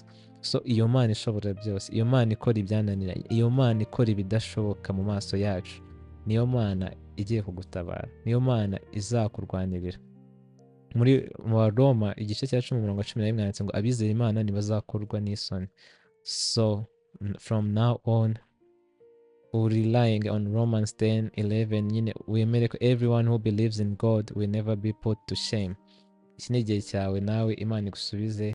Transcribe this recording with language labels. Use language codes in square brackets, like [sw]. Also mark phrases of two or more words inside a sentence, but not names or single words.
[rw] So iyo Mana ishobora byose, iyo Mana ikora ibyananira, iyo Mana ikora ibidashoboka mu maso yacu, niyo Mana igiye kugutabara, niyo Mana izakurwanirira. Mu Roma igice cya 10:11 yanditse ngo abizera Imana ntibazakorwa n'isoni. [en] So from now on, relying on Romans 10:11, [rw] nyine wemere ko [en] everyone who believes in God will never be put to shame. [rw] Iki ni igihe cyawe nawe Imana igusubize